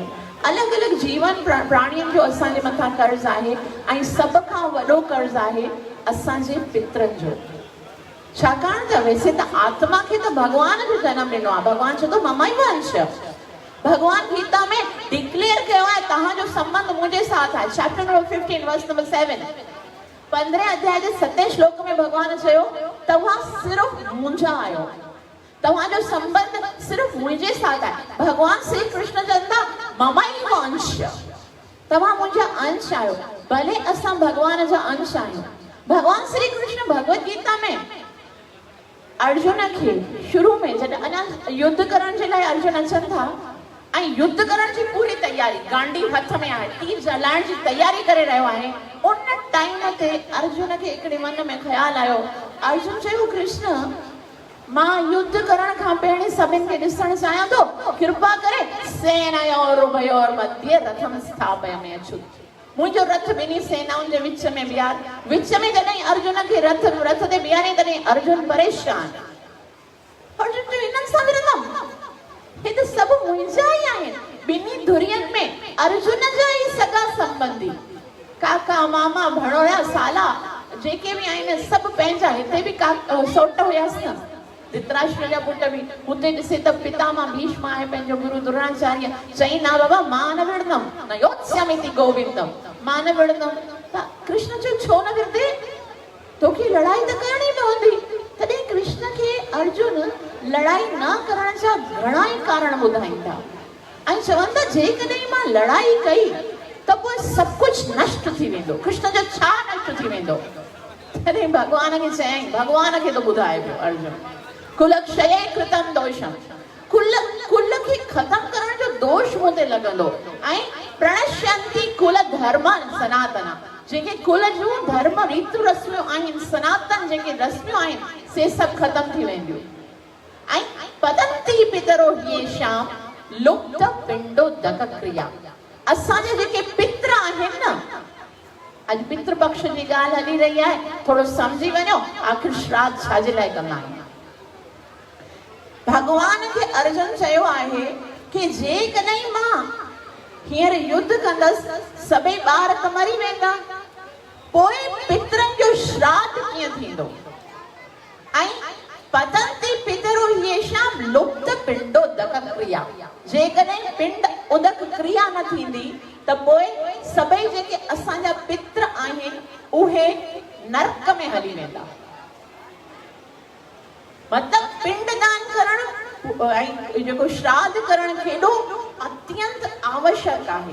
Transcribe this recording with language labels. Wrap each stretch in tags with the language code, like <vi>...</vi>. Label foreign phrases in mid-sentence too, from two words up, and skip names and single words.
<sd>अलॻि अलॻि जीवन प्राणियुनि जो असांजे मथां कर्ज़ आहे। ऐं सभ खां वॾो कर्ज़ आहे असांजे पितरनि जो। छाकाणि त वैसे त आत्मा खे त भॻवान जो जनम ॾिनो आहे। भॻवान चए थो</sd> <sa>ममैव अंश।</sa> <sd>भॻवान गीता में डिक्लेयर कयो आहे तव्हांजो संबंध मुंहिंजे साथ आहे।</sd> <en>chapter number 15 verse number 7,</en> <sd>15 अध्याय जे 7 श्लोक में भॻवान चयो तव्हां सिर्फ़ु मुंहिंजा आहियो, तव्हांजो संबंध सिर्फ़ु मुंहिंजे साथ आहे। भॻवान श्री कृष्ण चवंदा</sd> <sa>ममैव अंश,</sa> <sd>तव्हां मुंहिंजा अंश आहियो। भले असां भॻवान जा अंश आहियूं। भॻवान श्री कृष्ण भगवत गीता में अर्जुन खे शुरू में जॾहिं अञा युद्ध करण जे लाइ अर्जुन अचनि था ऐं युद्ध करण जी पूरी तयारी, गांडी हथ में आहे, तीर जलाइण जी तयारी करे रहियो आहे, उन टाइम ते अर्जुन खे हिकिड़े मन में ख़्यालु आयो। अर्जुन चयो कृष्ण मां युद्ध करण खां पहिरीं सभिनि खे ॾिसणु चाहियां थो, कृपा करे</sd> <sa>सेनयोर उभयोर मध्ये रथम स्थापयामि अच्युत।</sa> <sd>मुंहिंजो रथ ॿिन्ही सेनाउनि जे विच में बीहार। विच में जॾहिं अर्जुन खे रथ ते बीहारे तॾहिं अर्जुन परेशान। अर्जुन चयो हिननि सां विरंदमि, हे त सभु मुंहिंजा ई आहिनि। ॿिन्ही धुरियुनि में अर्जुन जा ई सगा संबंधी काका काका मामा भणोया साला जेके बि आहिनि सभु पंहिंजा, हिते बि सोट हुयसि न, धृतराष्ट्र जा पुट बि। हुते ॾिसे त पितामह भीष्म आहे पंहिंजो गुरु द्रोणाचार्य, चई ना बाबा मां न विढ़ंदमि,</sd> <sa>न योत्स्यामीति गोविंदम,</sa> <sd>मां न विढ़ंदमि। त कृष्ण चयो छो न विढ़ंदे, तोखे लड़ाई त करणी पवंदी। तॾहिं कृष्ण खे अर्जुन लड़ाई न करण जा घणा ई कारण ॿुधाईंदा ऐं चवनि था जेकॾहिं मां लड़ाई कई त पोइ सभु कुझु नष्ट थी वेंदो। कृष्ण जो छा नष्ट थी वेंदो? तॾहिं भॻवान खे चयईं, भॻवान खे तो ॿुधाए पियो अर्जुन,</sd> <sa>कुलक्षये कृतम दोषम,</sa> <sd>कुल खे ख़तम करण जो दोष मूं ते लॻंदो ऐं</sd> <sa>प्रणश्यन्ति कुल धर्मन सनातन,</sa> <sd>जेके कुल जूं धर्म रीतियूं रस्मियूं आहिनि, सनातन जेके रस्मियूं आहिनि से सभु ख़तम थी वेंदियूं।</sd> <sa>ऐं पतन्ति पितरो ह्येषां लुप्त पिंडो दक क्रिया,</sa> <sd>असांजे जेके पित्र आहिनि न, अॼु पितृ पक्ष जी ॻाल्हि हली रही आहे, थोरो सम्झी वञो आख़िर श्राद्ध छाजे लाइ कंदा आहियूं। भगवान खे अर्जुन चयो आहे कि जेकॾहिं मां हींअर युद्ध कंदसि सभई ॿार त मरी वेंदा, पोइ पितरनि जो श्राद्ध कीअं थींदो? ऐं</sd> <sa>पतन्ति पितरो ह्येषां लुप्त पिंडो दक क्रिया,</sa> <sd>जेकॾहिं पिंड उदक क्रिया न थींदी त पोइ सभई जेके असांजा पित्र आहिनि उहे नरक में हली वेंदा। मतलब पिंडदान करण ऐं जेको श्राद्ध करण केॾो अत्यंत आवश्यक आहे।</sd>